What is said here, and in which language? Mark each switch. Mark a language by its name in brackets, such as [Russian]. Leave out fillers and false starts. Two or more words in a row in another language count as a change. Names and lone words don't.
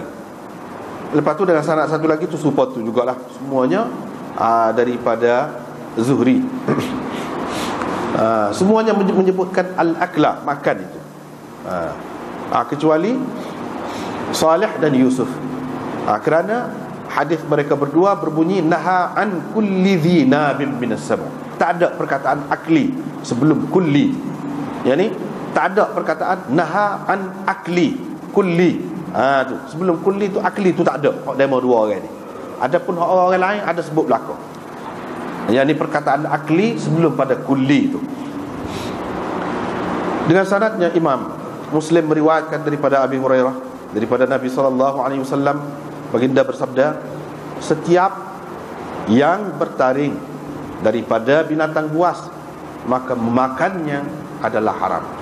[Malay] Lepas tu dengan sanad satu lagi tu support tu jugalah, semuanya daripada Zuhri. Semuanya menyebutkan al-akla, makan itu, kecuali Salih dan Yusuf, kerana hadis mereka berdua berbunyi [Arabic] نهى عن كل ذي ناب من السباع'. [Malay] Tak ada perkataan akli sebelum kulli. Yani tak ada perkataan [Arabic] نهى عن أكل كل. [Malay] Tu sebelum kulli tu akli tu tak ada. Hak demo dua orang ni. Adapun hak orang lain ada sebut belaka. Yani perkataan akli sebelum pada kulli tu. Dengan sanadnya Imam Muslim meriwayatkan daripada Abi Hurairah daripada Nabi SAW, baginda bersabda, setiap yang bertaring daripada binatang buas maka memakannya adalah haram.